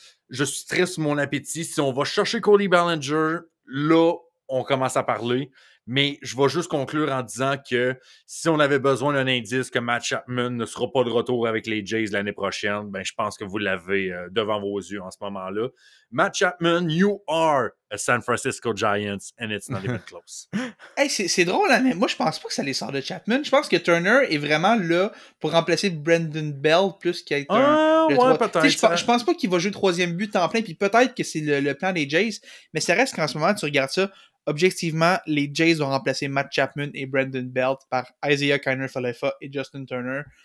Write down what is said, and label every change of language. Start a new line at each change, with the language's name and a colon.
French: Je suis très sur mon appétit. Si on va chercher Cody Bellinger, là, on commence à parler. Mais je vais juste conclure en disant que si on avait besoin d'un indice que Matt Chapman ne sera pas de retour avec les Jays l'année prochaine, ben je pense que vous l'avez devant vos yeux en ce moment-là.
English: Matt Chapman, you are a San Francisco Giants and it's not even close.
French: Hey, c'est drôle, hein, mais moi je pense pas que ça les sort de Chapman. Je pense que Turner est vraiment là pour remplacer Brandon Bell plus qu'être peut-être. Je pense pas qu'il va jouer le troisième but temps plein, puis peut-être que c'est le plan des Jays, mais ça reste qu'en ce moment, tu regardes ça, objectivement, les Jays ont remplacé Matt Chapman et Brandon Belt par Isaiah Kiner-Falefa et Justin Turner.